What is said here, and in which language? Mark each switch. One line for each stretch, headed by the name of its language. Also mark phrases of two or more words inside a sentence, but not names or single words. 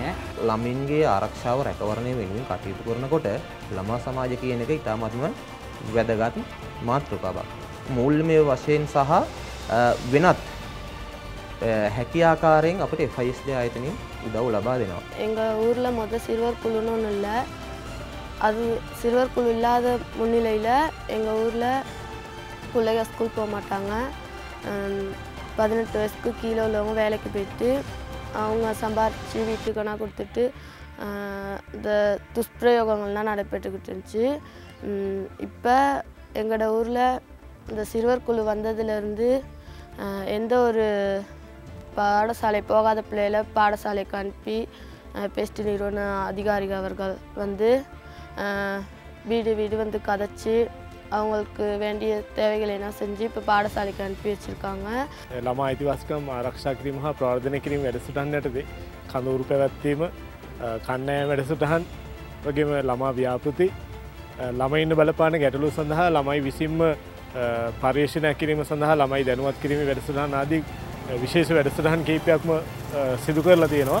Sinhala: ළමින්ගේ ආරක්ෂාව රැකවරණය වෙනුවෙන් කටයුතු කරනකොට ළමා සමාජය කියන එක ඉතාමත්ම වැදගත් මාතෘකාවක්. මූල්‍යමය වශයෙන් සහ වෙනත් හැකි ආකාරයෙන් අපිට FISD ආයතනයෙන් උදව් ලබා දෙනවා.
Tamil: எங்க ஊர்ல சிறுவர் குழுன்னு ஒன்று இல்லை. அது சிறுவர் குழு இல்லாத முன்னிலையில் எங்கள் ஊரில் பிள்ளைங்க ஸ்கூல் போக மாட்டாங்க. 18 வயசுக்கு கீழே உள்ளவங்க வேலைக்கு போயிட்டு அவங்க சம்பாரித்து வீட்டுக்கு கொண்டா கொடுத்துட்டு இந்த துஷ்பிரயோகங்கள்லாம் நடைபெற்றுக்கிட்டு இருந்துச்சு. இப்போ எங்களோட ஊரில் இந்த சிறுவர் குழு வந்ததுலேருந்து எந்த ஒரு பாடசாலை போகாத பிள்ளைகளை பாடசாலைக்கு அனுப்பி பெஸ்ட் நிறுவன அதிகாரிகள் அவர்கள் வந்து வீடு வீடு வந்து கதைச்சி அவங்களுக்கு வேண்டிய தேவைகளை எல்லாம் செஞ்சு இப்போ பாடசாலைக்கு அனுப்பி வச்சுருக்காங்க.
Sinhala: ළමා අයිතිවාසිකම් ආරක්ෂා කිරීම හා ප්‍රවර්ධනය කිරීම වැඩසටහන් යටතේ කඳවුරු පැවැත්වීම, කණ්ඩායම් වැඩසටහන් වගේම ළමා ව්‍යාපෘති, ළමයින්ට බලපාන ගැටලු සඳහා ළමයි විසින්ම පර්යේෂණයක් කිරීම සඳහා ළමයි දැනුවත් කිරීමේ වැඩසටහන් ආදී විශේෂ වැඩසටහන් කිහිපයක්ම සිදු කරලා තියෙනවා.